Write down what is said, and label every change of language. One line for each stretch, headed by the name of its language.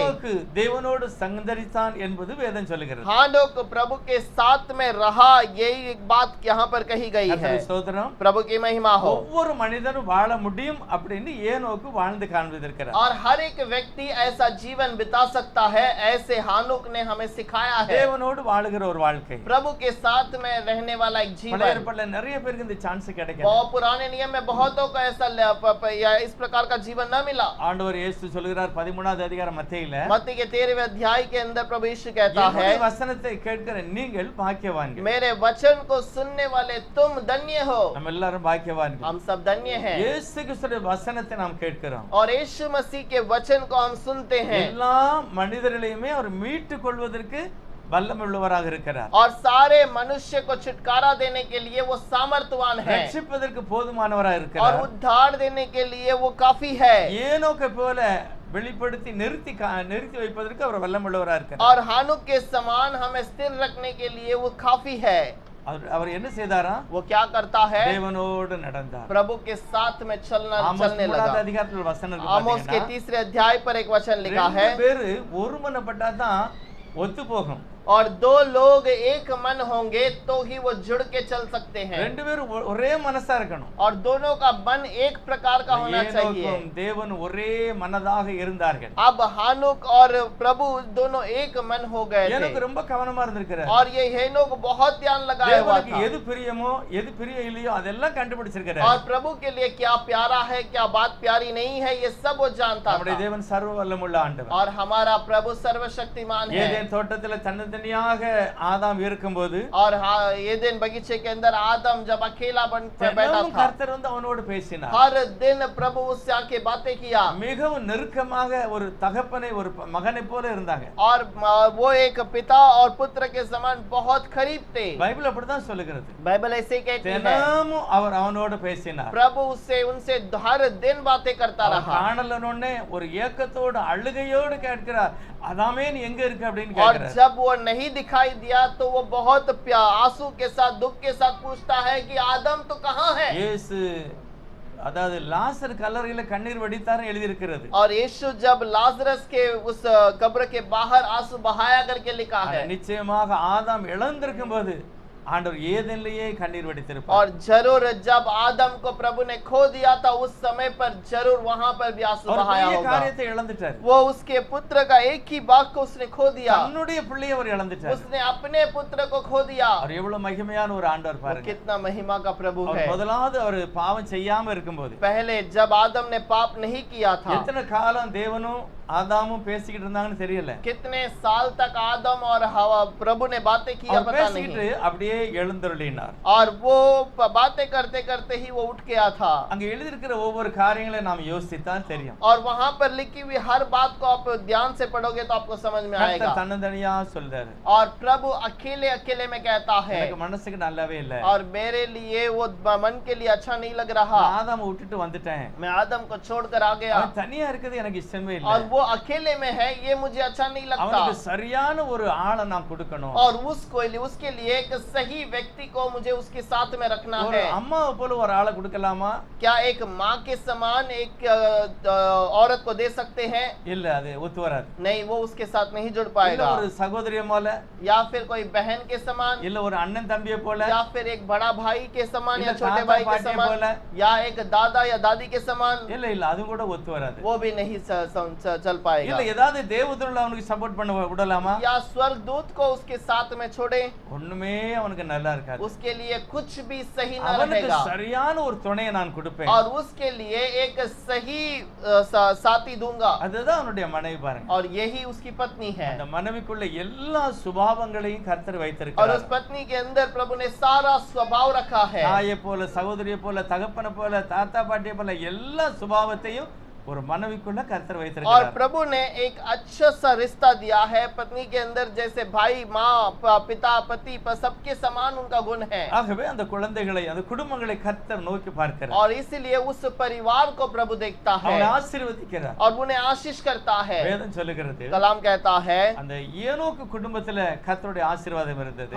Tamil: ஏனோக்கு தேவனோடு சங்கரித்தான் என்பது வேதம் சொல்லுகிறது.
Hindi: हानोक प्रभु के साथ में रहा, यही एक बात यहाँ पर कही गई है।
Tamil: கர்த்தருக்கு ஸ்தோத்திரம்.
Hindi: प्रभु की महिमा हो।
Tamil: ஒவ்வொரு மனிதனும் வாழ முடியும் அப்படின்னு ஏனோக்கு வாழ்ந்து காண்பித்திருக்கிறார்.
Hindi: और हर एक व्यक्ति ऐसा जीवन बिता सकता है, ऐसे हानुक ने हमें सिखाया है।
Tamil: தேவனோடு வாழுகிற ஒரு வாழ்க்கை.
Hindi: प्रभु के साथ में रहने वाला एक
Tamil: பழைய
Hindi: जीवन।
Tamil: ஏற்பாட்டுல நிறைய பேருக்கு இந்த சான்ஸ் கிடைக்கல.
Hindi: बहुत पुराने नियम में बहुतों को ऐसा इस प्रकार का जीवन न मिला।
Tamil: ஆண்டவர் இயேசு சொல்கிறார் 13வது அதிகாரம் மத்தேயில,
Hindi: मत्ती के 13वें अध्याय के अंदर प्रभु यीशु कहता है,
Tamil: என்னுடைய வசனத்தை கேட்கிற நீங்கள் பாக்கியவான்கள்.
Hindi: मेरे वचन को सुनने वाले तुम धन्य हो।
Tamil: நம்ம எல்லாரும் பாக்கியவான்கள்.
Hindi: हम सब धन्य हैं।
Tamil: இயேசு கிறிஸ்துவின் வசனத்தை நாம் கேட்கிறோம்.
Hindi: और यीशु मसीह के वचन को हम सुनते हैं।
Tamil: எல்லா மனிதர்களையுமே அவர் மீட்டுக் கொள்வதற்கு வல்லமையுள்ளவராக இருக்கிறார்.
Hindi: और सारे मनुष्य को छुटकारा देने के लिए वो सामर्थ्यवान है,
Tamil: ரட்சிப்பதற்கு போதுமானவராக
Hindi: और
Tamil: இருக்கிறார்.
Hindi: उद्धार देने के लिए वो काफी है।
Tamil: ஏனோக்கை போல வெளிப்படுத்தி நிறுத்தி வைப்பதற்கு அவர் வல்லமுள்ளவரா இருக்கிறார்.
Hindi: और हानुक के समान हमें स्थिर रखने के लिए वो काफी है।
Tamil: அவர் என்ன செய்தாரா?
Hindi: वो क्या करता है?
Tamil: தேவனோடு நடந்தார்.
Hindi: प्रभु के साथ में चलने
Tamil: ஆமோஸ்
Hindi: लगा।
Tamil: அதிகாரத்துல வசனம் இருக்கு
Hindi: आमोस के
Tamil: பாத்தீங்கன்னா,
Hindi: 3 अध्याय पर एक वचन लिखा है,
Tamil: ரெண்டு பேரு ஒருமனப்பட்டாதான் ஒத்து போகும்.
Hindi: और दो लोग एक मन होंगे तो ही वो जुड़ के चल सकते हैं।
Tamil: ரெண்டு பேரும் ஒரே மனசா இருக்கணும்.
Hindi: और दोनों का मन एक प्रकार का होना चाहिए।
Tamil: ஏனோக்கும் தேவன் ஒரே மனதாக இருந்தார்கள்.
Hindi: अब हानुक और प्रभु दोनों एक मन हो गए
Tamil: ஏனோக்கு
Hindi: थे।
Tamil: ரொம்ப கவனமா இருந்திருக்கிறார்.
Hindi: और ये हेनोक बहुत ध्यान लगाया हुआ
Tamil: தேவனுக்கு
Hindi: था।
Tamil: எது பிரியமோ எது பிரியம் இல்லையோ அதெல்லாம் கண்டுபிடிச்சிருக்கிறார்.
Hindi: और प्रभु के लिए क्या प्यारा है क्या बात प्यारी नहीं है ये सब वो जानता
Tamil: நம்முடைய
Hindi: था।
Tamil: தேவன் சர்வ வல்லமுள்ள ஆண்டவர்.
Hindi: और हमारा प्रभु सर्वशक्तिमान है।
Tamil: ஏதேன் தோட்டத்துல தனித்தனியாக ஆதாம் இருக்கும்போது
Hindi: और एदेन बगीचे के अंदर आदम जब अकेला बन कर बैठा
Tamil: தினமும்
Hindi: था,
Tamil: கர்த்தர் வந்து அவனோடு பேசினார்.
Hindi: हर दिन प्रभु उससे आके बातें किया।
Tamil: மிகவும் நெருக்கமாக ஒரு தகப்பனை ஒரு மகனை போல இருந்தாங்க.
Hindi: और वो एक पिता और पुत्र के समान बहुत करीब थे।
Tamil: பைபிள் அப்படிதான் சொல்லுகிறது.
Hindi: बाइबल ऐसे कहती है,
Tamil: தினமும் அவர் அவனோடு பேசினார்.
Hindi: प्रभु उससे उनसे हर दिन बातें करता
Tamil: அவர்
Hindi: रहा।
Tamil: காணலனோடனே ஒரு ஏக்கத்தோடு அழுகையோடு கேட்கிறார், அதாமே நீ எங்க இருக்க அப்படின்னு
Hindi: और
Tamil: கேட்கிறார்.
Hindi: जब वो नहीं दिखाई दिया तो वो बहुत आंसू के साथ दुख के साथ पूछता है कि आदम तो कहाँ है।
Tamil: இயேசு அதாவது லாசர் கல்லறையில கண்ணீர் வடித்தார் எழுதி இருக்கிறது.
Hindi: और यीशु जब लाजरस के उस कब्र के बाहर आंसू बहाया करके लिखा है।
Tamil: நிச்சயமாக ஆதாம் இழந்திருக்கும் போது ஆண்டவர் ஏதேனிலேயே கண்ணீர் வடித்திருப்பார்.
Hindi: और जरूर जब आदम को प्रभु ने खो दिया था उस समय पर जरूर वहां पर भी आंसू
Tamil: ஒரு
Hindi: बहाया
Tamil: பெரிய
Hindi: होगा।
Tamil: காரியத்தை இழந்துட்டார்.
Hindi: वो उसके पुत्र का एक ही बाग को उसने खो दिया।
Tamil: தன்னுடைய பிள்ளையை அவர் இழந்துட்டார்.
Hindi: उसने अपने पुत्र को खो दिया।
Tamil: அவர் எவ்வளவு மகிமையான ஒரு ஆண்டவர்
Hindi: वो
Tamil: பாருங்க.
Hindi: कितना महिमा का प्रभु
Tamil: அவர்
Hindi: है।
Tamil: முதலாவது அவர் பாவம் செய்யாம இருக்கும்போது
Hindi: पहले जब आदम ने पाप नहीं किया था,
Tamil: எத்தனை காலம் தேவனும் ஆதாமும் பேசிக்கிட்டு இருந்தாங்கன்னு தெரியல.
Hindi: कितने साल तक आदम और हवा प्रभु ने बातें किया
Tamil: அவர்
Hindi: पता
Tamil: பேசிக்கிட்டு
Hindi: नहीं।
Tamil: அப்படியே எழுந்தருளினார்.
Hindi: और वो बातें करते करते ही वो उठ गया था।
Tamil: அங்க எழுதியிருக்கிற ஒவ்வொரு காரியங்களை நாம் யோசித்தான் தெரியும்.
Hindi: और वहां पर लिखी हुई हर बात को आप ध्यान से पढ़ोगे तो आपको समझ में आएगा।
Tamil: கர்த்தர் தன்னந்தனியா சொல்றாரு.
Hindi: और प्रभु अकेले अकेले में कहता है,
Tamil: எனக்கு மனசுக்கு நல்லாவே இல்ல.
Hindi: और मेरे लिए वो मन के लिए अच्छा नहीं लग रहा।
Tamil: நான் ஆதாமை விட்டுட்டு வந்துட்டேன்.
Hindi: मैं आदम को छोड़कर आ गया
Tamil: அவன் தனியா இருக்கிறது எனக்கு இஷ்டமே இல்ல.
Hindi: और वो अकेले में है ये मुझे अच्छा नहीं लगता।
Tamil: அவனுக்கு சரியான ஒரு ஆளை நாம் கொடுக்கணும்.
Hindi: और उसके लिए एक सही व्यक्ति को मुझे उसके साथ में रखना
Tamil: ஒரு
Hindi: है।
Tamil: அம்மாவை போல ஒரு ஆளை கொடுக்கலாமா?
Hindi: क्या एक माँ के समान एक औरत को दे सकते हैं?
Tamil: இல்ல, அது ஒத்து வராது.
Hindi: नहीं, वो उसके साथ नहीं जुड़
Tamil: இல்ல
Hindi: पाएगा।
Tamil: ஒரு சகோதரிய போல,
Hindi: या फिर कोई बहन के समान,
Tamil: இல்ல ஒரு அண்ணன் தம்பியை போல,
Hindi: या फिर एक बड़ा भाई के समान, या इधर छोटे दादा भाई के पाटिया समान, बोला। या एक दादा या दादी के समान,
Tamil: இல்ல இல்ல அது கூட ஒத்து வராது.
Hindi: वो भी नहीं चल पाएगा।
Tamil: இல்ல ஏதாவது தேவதூதர்கள் அவனுக்கு சப்போர்ட் பண்ண விடலாமா?
Hindi: या स्वर्गदूत को उसके साथ में छोड़े,
Tamil: ஒண்ணுமே அவனுக்கு நல்லா இருக்காது.
Hindi: उसके लिए कुछ भी सही न
Tamil: அவனுக்கு
Hindi: रहेगा।
Tamil: சரியான ஒரு துணையை நான் கொடுப்பேன்.
Hindi: और उसके लिए एक सही साथी दूंगा।
Tamil: அதுதான் அவனுடைய மனைவி பாருங்க.
Hindi: और यही उसकी पत्नी है।
Tamil: அந்த மனைவிக்குள்ள எல்லா சுபாவங்களையும் கர்த்தர்
Hindi: और
Tamil: வைத்திருக்கிறார்.
Hindi: उस पत्नी के अंदर प्रभु ने सारा स्वभाव रखा है।
Tamil: தாயை போல, சகோதரியை போல, தகப்பனை போல, தாத்தா பாட்டியை போல எல்லா சுபாவத்தையும் ஒரு மனைவிக்குள்ள கர்த்தர்
Hindi: और
Tamil: வைத்திருக்கிறார்.
Hindi: प्रभु ने एक अच्छा सा रिश्ता दिया है पत्नी के अंदर, जैसे भाई माँ पिता पति सबके समान उनका गुण है।
Tamil: ஆகவே அந்த குழந்தைகளை, அந்த குடும்பங்களை கர்த்தர் நோக்கி பார்க்கிறார்.
Hindi: और इसीलिए उस परिवार को प्रभु देखता है
Tamil: அவனை ஆசீர்வதிக்கிறார்.
Hindi: और उन्हें आशीष करता है।
Tamil: வேதம் சொல்லுகிறது,
Hindi: कलाम कहता है,
Tamil: அந்த ஏனோக்கு குடும்பத்துல கர்த்தருடைய ஆசீர்வாதம் இருந்தது.